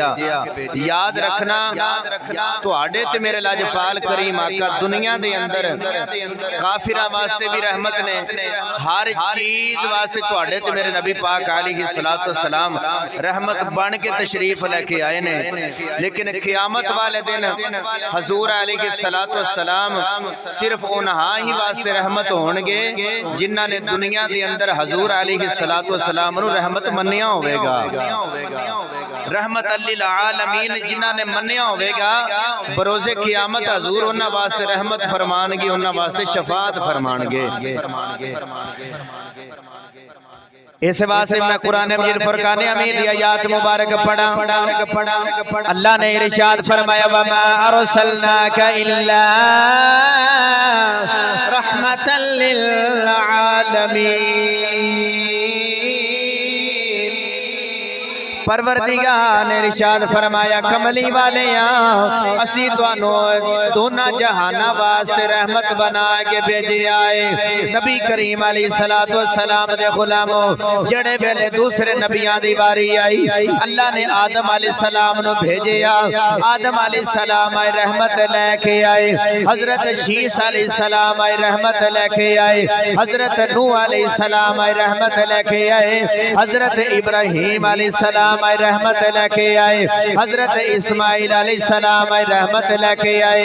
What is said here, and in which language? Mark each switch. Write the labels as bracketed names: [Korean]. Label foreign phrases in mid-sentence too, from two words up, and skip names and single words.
[Punjabi] یاد رکھنا تہاڈے تے میرے لجپال کریم آقا دنیا دے اندر کافراں واسطے وی رحمت نے، ہر چیز واسطے تہاڈے تے میرے نبی پاک [Arabic] عليه الصلاة والسلام [Punjabi] رحمت بن کے تشریف لے کے آئے نے. لیکن قیامت والے دن حضور [Arabic] عليه الصلاة والسلام [Punjabi] صرف اونہاں ہی واسطے رحمت ہون گے جنہاں نے دنیا دے اندر حضور [Arabic] عليه الصلاة والسلام [Punjabi] نوں رحمت منیا ہووے گا. [Arabic] رحمة للعالمين [Punjabi] جنہاں نے منیا ہووے گا بروزِ قیامت حضور اونہاں واسطے رحمت فرمان گے، اونہاں واسطے شفاعت فرمان گے. اس واسطے میں قرآن مجید فرقان حمید کی آیت مبارک پڑھاں. اللہ نے ارشاد فرمایا [Arabic] وما أرسلناك إلا رحمة للعالمين. [Punjabi] پروردگار نے ارشاد فرمایا کملی والے اسیں تہانوں دوناں جہاناں واسطے رحمت بنا کے بھیجے آں. نبی کریم [Arabic] عليه الصلاة والسلام [Punjabi] دے غلامو جیہڑے ویلے دوجے نبیاں دی واری آئی اللہ نے آدم علیہ السلام نوں بھیجے. آدم علیہ السلام آئے رحمت لے کے آئے، حضرت شیث علیہ السلام آئے رحمت لے کے آئے، حضرت نوح علیہ السلام آئے رحمت لے کے آئے، حضرت ابراہیم علیہ السلام سلام رحمت لے کے آئے، حضرت اسماعیل علیہ السلام رحمت لے کے آئے,